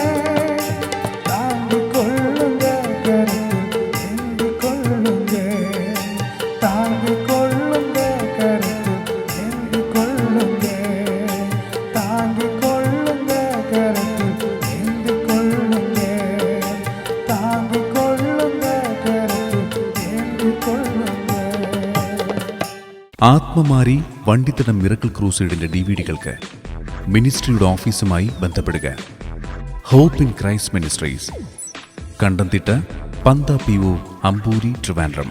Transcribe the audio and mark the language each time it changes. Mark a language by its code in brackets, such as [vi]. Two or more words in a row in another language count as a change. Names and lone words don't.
[ta] தாங்கிக் கொள்ளுங்க, கருத்தில் ஏந்தி கொள்ளுங்க, தாங்கிக் கொள்ளுங்க, கருத்தில் ஏந்தி கொள்ளுங்க, தாங்கிக் கொள்ளுங்க, கருத்தில் ஏந்தி கொள்ளுங்க, தாங்கிக் கொள்ளுங்க, கருத்தில் ஏந்தி கொள்ளுங்க. [ml] ആത്മമാരി വണ്ടിത്തടം മിറക്കിൾ ക്രൂസൈഡിന്റെ ഡിവിഡികൾക്ക് മിനിസ്ട്രിയുടെ ഓഫീസുമായി ബന്ധപ്പെടുക. ഹോപ്പ് ഇൻ ക്രൈസ്റ്റ് മിനിസ്ട്രീസ്, കണ്ടംതിട്ട, പന്ത PO, അമ്പൂരി, ട്രിവാൻഡ്രം.